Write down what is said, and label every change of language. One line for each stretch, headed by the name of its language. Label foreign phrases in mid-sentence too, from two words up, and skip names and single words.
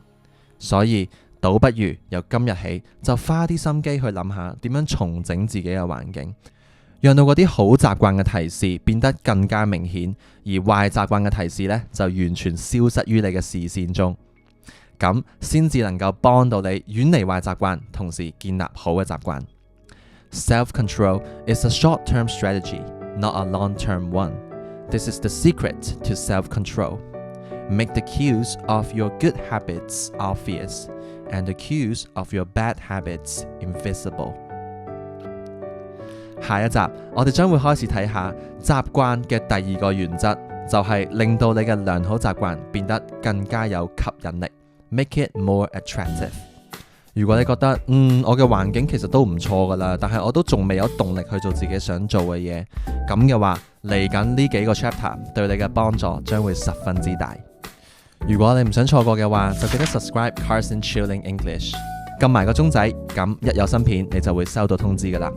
Cantonese: 所以倒不如由今日起就花啲心機去諗下點樣重整自己嘅環境，讓到嗰啲好習慣嘅提示變得更加明顯，而壞習慣嘅提示呢，就完全消失於你嘅視線中，咁先至能夠幫到你遠離壞習慣，同時建立好嘅習慣。
English: Self-control is a short-term strategy, not a long-term one. This is the secret to self-control. Make the cues of your good habits obvious, and the cues of your bad habits invisible.
Cantonese: 下一集我哋將會開始睇下習慣嘅第二個原則，就係令到你嘅良好習慣變得更加有吸引力。
English: Make it more attractive.
Cantonese: 如果你覺得我嘅環境其實都唔錯噶啦，但係我都仲未有動力去做自己想做嘅嘢，咁嘅話嚟緊呢幾個 chapter 對你嘅幫助將會十分之大。如果你唔想錯過嘅話，就記得 subscribe Carson Chilling English，撳埋個鐘仔，咁一有新片你就會收到通知噶啦。